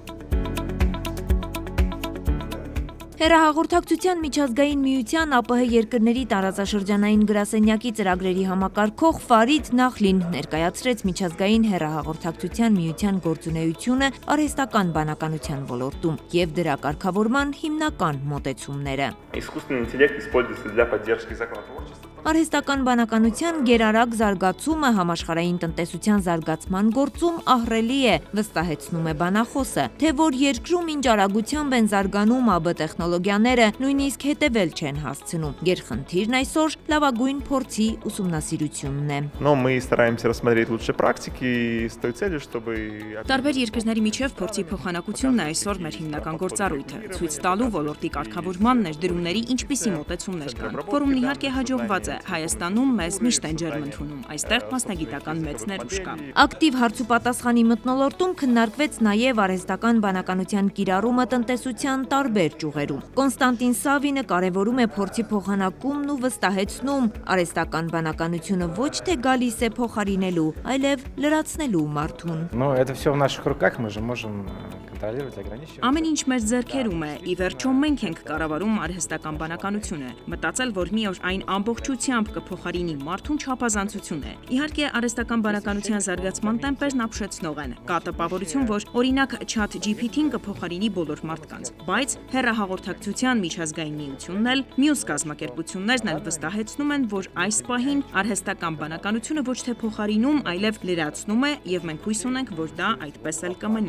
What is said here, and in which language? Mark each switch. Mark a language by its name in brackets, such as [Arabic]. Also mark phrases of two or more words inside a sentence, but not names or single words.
[Armenian] Հեռահաղորդակցության միջազգային միության ԱՊՀ երկրների տարածաշրջանային գրասենյակի ծրագրերի համակարգող Ֆարիդ Նախլին ներկայացրեց միջազգային հեռահաղորդակցության միության գործունեությունը արհեստական բանականության ոլորտում և դրա կարգավորման հիմնական մոտեցումները։ [Russian] Искусственный интеллект используется для поддержки законотворчества. [Armenian] Արհեստական բանականության գերարագ զարգացումը համաշխարհային տնտեսության զարգացման գործում ահռելի է, վստահեցնում է բանախոսը, թե որ երկրում ինչ արագությամբ են զարգանում ԱԲ տեխնոլոգիաները, նույնիսկ հետևել չեն հասցնում։ Գերխնդիրն այսօր լավագույն փորձի ուսումնասիրությունն է։ [Russian] Но мы стараемся рассмотреть лучшие практики с той целью, чтобы... [Armenian] Տարբեր երկրների միջև փորձի փոխանակությունն է այսօր մեր հիմնական գործառույթը, ցույց տալու ոլորտի կարգավորման ներդրումների ինչպիսի մոտեցումներ կան։ Ֆորումն իհարկե հաջողված է, Հայաստանում մեզ միշտ են ջերմ ընդունում, այստեղ մասնագիտական մեծ ներուժ կա։ Ակտիվ հարցուպատասխանի մթնոլորտում քննարկվեց նաև արհեստական բանականության կիրառումը տնտեսության տարբեր ճյուղերում։ Կոնստանտին Սավինը կարևորում է փորձի փոխանակումն ու վստահեցնում, արհեստական բանականությունը ոչ թե գալիս է փոխարինելու, այլև լրացնելու մարդուն։ [Russian] Но это все в наших руках, мы же можем контролировать, ограничивать. [Armenian] Ամեն ինչ մեր ձեռքերում է, ի վերջո մենք ենք կառավարում արհեստական բանականությունը։ Մտածել, որ մի օր այն ամբողջությամբ կփոխարինի մարդուն չափազանցություն է։ Իհարկե, արհեստական բանականության զարգացման տեմպերն ապշեցնող են։ Կա տպավորություն, որ օրինակ ChatGPT-ն կփոխարինի բոլոր մարդկանց, բայց հեռահաղորդակցության միջազգային միությունն էլ, մյուս կազմակերպություններն էլ վստահեցնում են, որ այս պահին արհեստական բանականությունը ոչ թե փոխարինում, այլև լրացնում է, եւ մենք հույս ունենք, որ դա այդպես էլ կմնա։